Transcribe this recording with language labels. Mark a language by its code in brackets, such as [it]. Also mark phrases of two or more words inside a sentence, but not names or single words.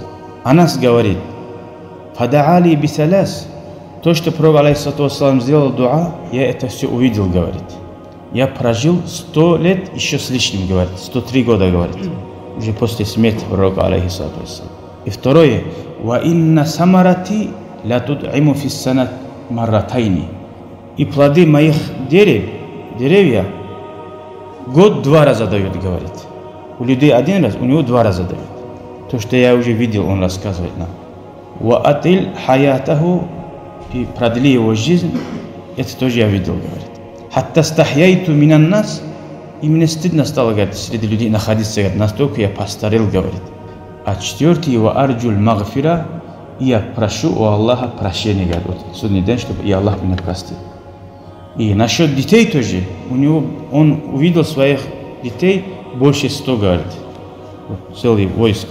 [ru] Анас говорит: [ar] فدعا لي بثلاث, [ru] то, что пророк [ar] عليه الصلاة والسلام [ru] сделал дуа, я это все увидел, говорит. Я прожил 100 лет еще с лишним, говорит, 103 года, говорит, уже после смерти пророка [ar] عليه الصلاة والسلام. [ru] И второе: [ar] وإن ثمراتي لتطعم في السنة مرتين, [ru] и плоды моих деревья год 2 раза дают, говорит. У людей 1 раз, у него 2 раза дают. То, что я уже видел, он рассказывает нам. [ar] وأطل حياته, [ru] и продли его жизнь, это тоже я видел, говорит. [ar] حتى استحييت من الناس, [ru] и мне стыдно стало, говорит, среди людей находиться, говорит, настолько я постарел, говорит. А 4: [ar] وأرجو المغفرة, [ru] и я прошу у Аллаха прощения, говорит, вот судный день, чтобы и Аллах меня простил. И насчет детей тоже, он увидел своих детей больше 100, говорит, вот, целое войско.